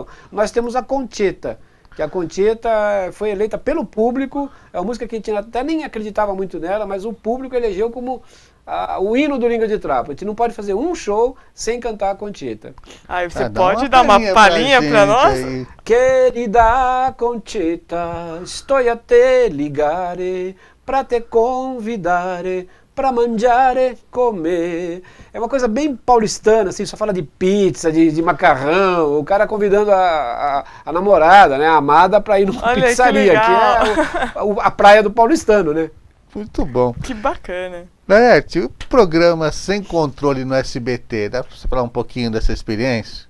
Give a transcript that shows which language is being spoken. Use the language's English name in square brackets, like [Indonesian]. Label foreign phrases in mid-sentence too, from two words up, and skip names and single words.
[Portuguese] Nós temos a Concheta, que a Concheta foi eleita pelo público, é uma música que a gente até nem acreditava muito nela, mas o público elegeu como o hino do Língua de Trapo. A gente não pode fazer um show sem cantar a Concheta. Aí você pode dar uma palhinha pra nós? Aí. Querida Concheta, estou a te ligare, pra te convidare, pra mangiare, comer. É uma coisa bem paulistana, assim, só fala de pizza, de macarrão, o cara convidando a namorada, né, a amada, pra ir numa pizzaria, que é a praia do paulistano, né? Muito bom. Que bacana. Laerte, o programa Sem Controle no SBT, dá pra você falar um pouquinho dessa experiência?